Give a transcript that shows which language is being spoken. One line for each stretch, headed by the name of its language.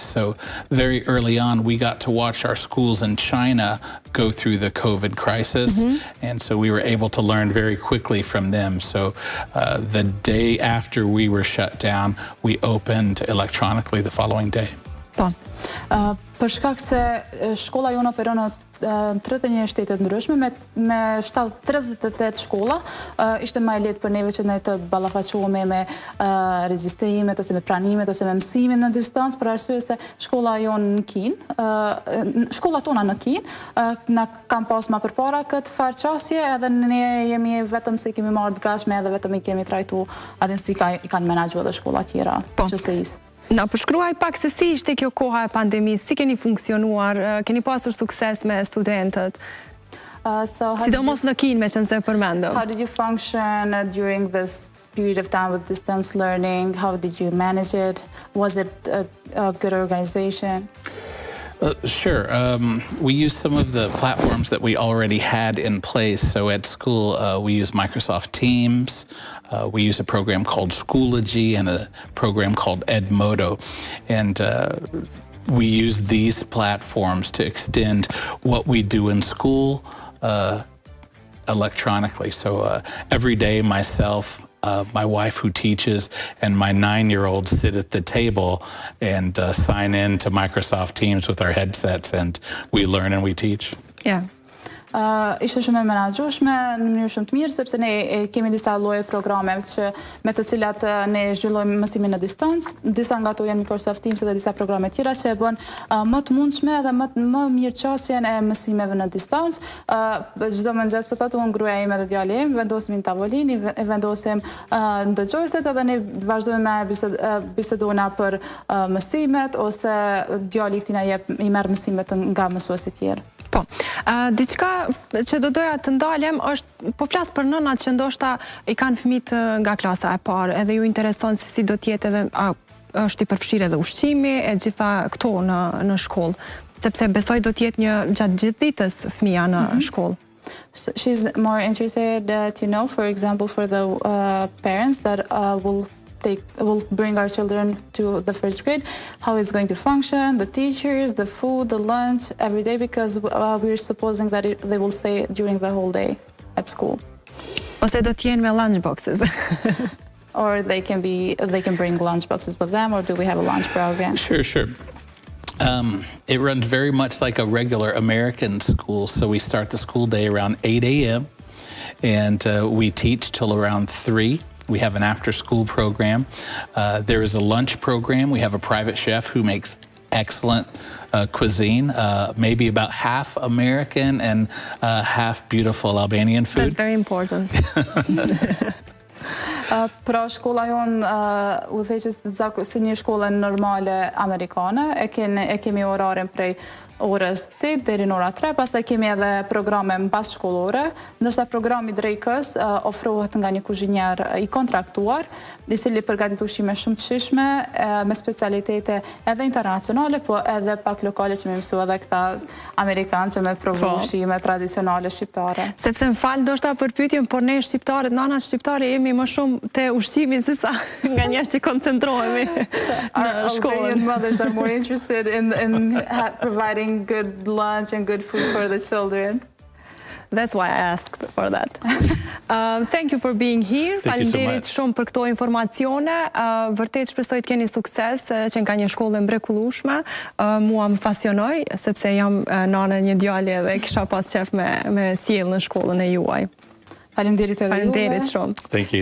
English: So very early on, we got to watch our schools in China go through the COVID crisis. And so we were able to learn very quickly from them. So the day after we were shut down, we opened electronically the following day.
Albanian: Po. Për shkak se shkolla jonë operon në 31 shtetet ndryshme me 38 shkolla, ishte më e lehtë për neve që ne të ballafaqohemi me regjistrimet ose me pranimet ose me mësimin në distancë, për arsye se shkolla jonë në Kinë, shkollat tona në Kinë, na kanë pas më përpara këtë farqasje, edhe ne jemi vetëm se kemi marrë të gatshme edhe vetëm I kemi trajtuar atë si kanë menaxhuar edhe shkolla tjera QSI-s. Na përshkruaj pak se si ishte kjo koha e pandemisë, si keni funksionuar, keni pasur sukses me studentët, sidomos në Kinë, meqense e përmendëm.
English: How did you function during this period of time with distance learning? How did you manage it? Was it a good organization? Sure. We use some of the platforms that we already had in place. So at school, we use Microsoft Teams. We use a program called Schoology and a program called Edmodo. And we use these platforms to extend what we do in school electronically. So every day, myself, my wife who teaches, and my 9-year-old sit at the table and sign in to Microsoft Teams with our headsets, and we learn and we teach. Yeah.
Albanian: Ishte shumë e menaxhueshme në mënyrë shumë të mirë, sepse ne kemi disa lloje programeve me të cilat ne zhvillojmë mësimin në distancë. Disa nga ato janë Microsoft Teams dhe disa programe tjera që e bën më të mundshme dhe më mirë qasjen e mësimeve në distancë. Çdo mëngjes po thotë unë gruaja ime dhe djali im vendosim në tavolinë, e vendosim ndëgjuesit edhe ne vazhdojmë me bisedona për mësimet ose djali këtina i merr mësimet nga mësuesit tjerë. Po, diçka që do doja të ndalem është, po flas për nënat që ndoshta i kanë fëmijët nga klasa e parë, edhe ju intereson se si do të jetë edhe është i përfshirë edhe ushqimi e gjitha këto në shkollë, sepse besoj do të jetë një gjatë gjithë ditës fëmia në shkollë.
English: She's more interested to know, for example, for the parents that will bring our children to the first grade, how it's going to function, the teachers, the food, the lunch, every day, because we're supposing that they will stay during the whole day at school.
Albanian: Ose do të jenë me
English: lunch boxes. Or they can bring lunch boxes with them, or do we have a lunch program? Sure. It runs very much like a regular American school, so we start the school day around 8 a.m. and we teach till around 3. We have an after-school program. There is a lunch program. We have a private chef who makes excellent cuisine, maybe about half American and half beautiful Albanian food. That's very important.
Albanian: Pra shkolla jonë udhëheqës si një shkollë normale amerikane, e kemi orarin prej orës 8 deri në ora 3, pastaj kemi edhe programe mbas shkollore, ndërsa programi drekës ofrohet nga një kuzhinier i kontraktuar, i cili përgatit ushqime shumë të shijshme me specialitete edhe internacionale, po edhe pak lokale që më mësua edhe këta amerikanë që me provu ushqime tradicionale shqiptare. Sepse më falë ndoshta për pyetjen, por ne shqiptarët, nanat shqiptare jemi më shumë te ushqimi se sa nga njerëz që koncentrohemi në shkollë.
English: Albanian mothers are more interested in providing good lunch and good food for the children. That's why I asked for that. Thank you for being here.
Albanian: Faleminderit shumë për këto informacione. Vërtet shpresoj të keni sukses, që nga një shkollë e mrekullueshme. Mua më pasionoi sepse jam nana një djali dhe kisha pas qef me sjell në shkollën e juaj. Faleminderit edhe juve. Faleminderit shumë.
English: Thank you.